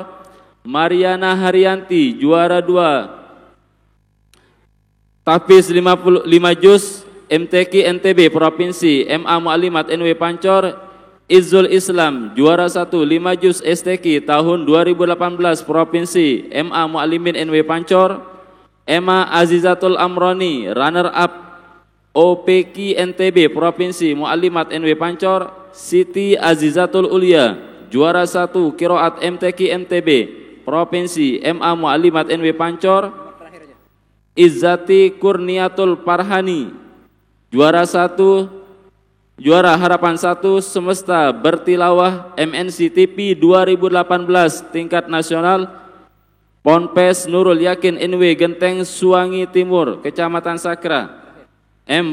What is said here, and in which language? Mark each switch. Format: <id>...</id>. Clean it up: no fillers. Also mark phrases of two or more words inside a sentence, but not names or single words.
<id>Mariana Haryanti, juara 2 tahfiz 5 juz MTQ NTB Provinsi MA Mu'alimat NW Pancor. Izzul Islam, juara 1 5 juz STQ tahun 2018 Provinsi MA Mu'alimin NW Pancor. Emma Azizatul Amroni,</id> <en>runner up</en> <id>OPQ NTB Provinsi Mu'alimat NW Pancor. Siti Azizatul Ulia, juara 1 Qiraat MTQ NTB Provinsi MA Mu'alimat NW Pancor. Izzati Kurniatul Parhani, juara harapan 1 semesta bertilawah MNC TV 2018 tingkat nasional. Ponpes Nurul Yakin NW Genteng Suwangi Timur Kecamatan Sakra. M.</id>